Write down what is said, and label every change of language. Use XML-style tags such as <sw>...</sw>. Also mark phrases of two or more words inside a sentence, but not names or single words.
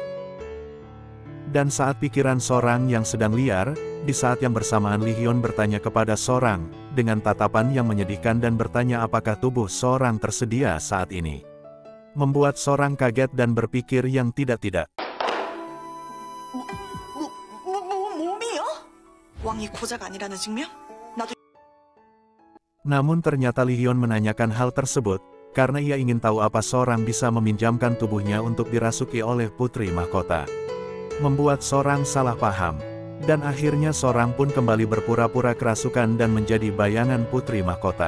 <id>Dan saat pikiran seorang yang sedang liar, di saat yang bersamaan Lee Hyun bertanya kepada seorang, dengan tatapan yang menyedihkan dan bertanya apakah tubuh seorang tersedia saat ini. Membuat seorang kaget dan berpikir yang tidak-tidak.</id> <ko>몸이요? 왕이 고자가 아니라는 증명? 나도.</ko> <id>Namun ternyata Lee Hyun menanyakan hal tersebut, karena ia ingin tahu apa seorang bisa meminjamkan tubuhnya untuk dirasuki oleh putri mahkota. Membuat seorang salah paham. Dan akhirnya seorang pun kembali berpura-pura kerasukan dan menjadi bayangan putri mahkota.</id>